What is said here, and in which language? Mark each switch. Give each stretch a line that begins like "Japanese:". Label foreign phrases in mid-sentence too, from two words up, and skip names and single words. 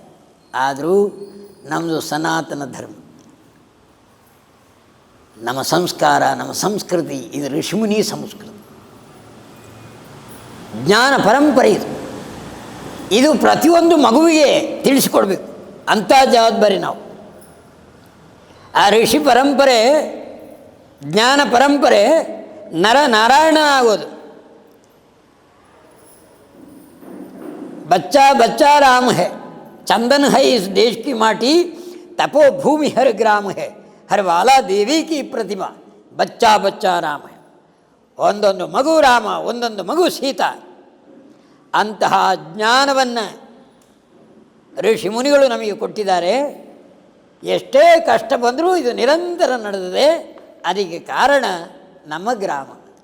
Kannada: ಆದರೂ ನಮ್ಮದು ಸನಾತನ ಧರ್ಮ, ನಮ್ಮ ಸಂಸ್ಕಾರ, ನಮ್ಮ ಸಂಸ್ಕೃತಿ ಇದು ಋಷಿಮುನಿ ಸಂಸ್ಕೃತಿ, ಜ್ಞಾನ ಪರಂಪರೆ ಇದು. ಇದು ಪ್ರತಿಯೊಂದು ಮಗುವಿಗೆ ತಿಳಿಸಿಕೊಡ್ಬೇಕು, ಅಂಥ ಜವಾಬ್ದಾರಿ ನಾವು. ಆ ಋಷಿ ಪರಂಪರೆ, ಜ್ಞಾನ ಪರಂಪರೆ ನರನಾರಾಯಣ ಆಗೋದು.
Hindi: बच्चा बच्चा राम है, चंदन है इस देश की माटी, तपो भूमि हर ग्राम है, हर वाला देवी की प्रतिमा, बच्चा बच्चा राम है.
Kannada: ಒಂದೊಂದು ಮಗು ರಾಮ, ಒಂದೊಂದು ಮಗು ಸೀತಾ. ಅಂತಹ ಜ್ಞಾನವನ್ನು ಋಷಿ ಮುನಿಗಳು ನಮಗೆ ಕೊಟ್ಟಿದ್ದಾರೆ. ಎಷ್ಟೇ ಕಷ್ಟ ಬಂದರೂ ಇದು ನಿರಂತರ ನಡೆದಿದೆ. ಅದಕ್ಕೆ ಕಾರಣ ನಮ್ಮ ಗ್ರಾಮ.